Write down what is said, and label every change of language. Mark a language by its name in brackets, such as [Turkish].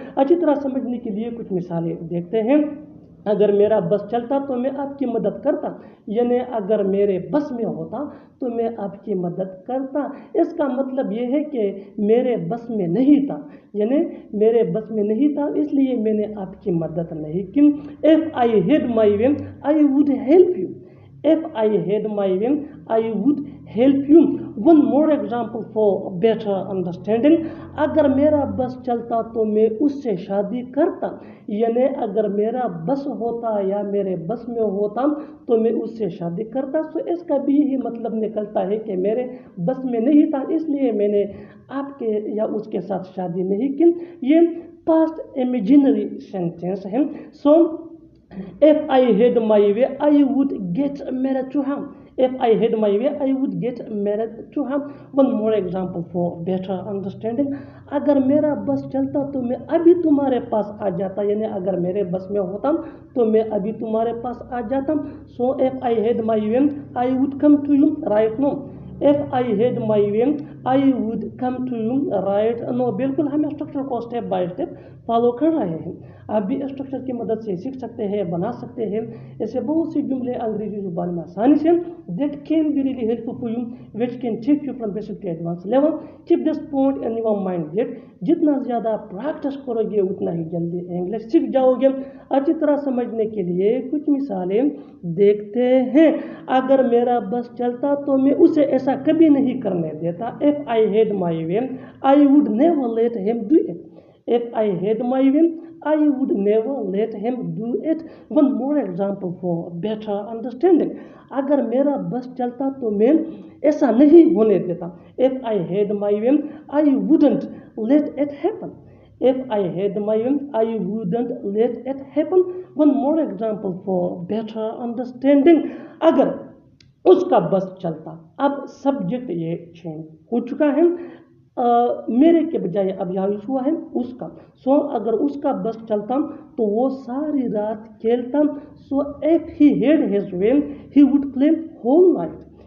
[Hindi] अच्छी तरह समझने के लिए कुछ मिसालें देखते हैं. अगर मेरा बस चलता तो मैं आपकी मदद करता यानी अगर मेरे बस में होता तो मैं आपकी मदद करता. इसका मतलब ये है कि मेरे बस में नहीं था यानी मेरे बस में नहीं था इसलिए मैंने आपकी मदद नहीं की. [English] If I had my way I would help you. If I had my way, I would help you. One more example for better understanding. [Hindi] अगर मेरा बस चलता तो मैं उससे शादी करता यानी अगर मेरा बस होता या मेरे बस में होता तो मैं उससे शादी करता. सो इसका भी यही मतलब निकलता है कि मेरे बस में नहीं था इसलिए मैंने आपके या उसके साथ शादी नहीं की. ये पास्ट इमेजिनरी सेंटेंस है. [English] So if I had my way, I would get married to him. If I had my way, I would get married to him. One more example for better understanding. [Hindi] अगर मेरा बस चलता तो मैं अभी तुम्हारे पास आ जाता यानी अगर मेरे बस में होता तो मैं अभी तुम्हारे पास आ जाता. [English] So if I had my way, I would come to you right now. If I had my way, I would come to you right now. [Hindi] बिल्कुल हम स्ट्रक्चर को स्टेप बाय स्टेप फॉलो कर रहे हैं. आप भी स्ट्रक्चर की मदद से सीख सकते हैं बना सकते हैं. ऐसे बहुत से जुमले अंग्रेजी जुबान में आसानी से [English] that can be really helpful for you which can take you from basic to advanced level. Keep this point in your mind that [Hindi] जितना ज़्यादा प्रैक्टिस करोगे उतना ही जल्दी इंग्लिश सीख जाओगे. अच्छी तरह समझने के लिए कुछ मिसालें देखते हैं. अगर मेरा बस चलता तो मैं उसे ऐसा कभी नहीं करने देता. [English] If I had my way, I would never let him do it. If I had my way, I would never let him do it. One more example for better understanding. [Hindi] अगर मेरा बस चलता तो मैं ऐसा नहीं होने देता. [English] If I had my way, I wouldn't let it happen. If I had my way, I wouldn't let it happen. One more example for better understanding. [Hindi] अगर उसका बस चलता. अब सब्जेक्ट ये चेंज हो चुका है. मेरे के बजाय अब यहाँ यूज हुआ है उसका. सो अगर उसका बस चलता तो वो सारी रात खेलता. [English] So if he had his way he would play whole night.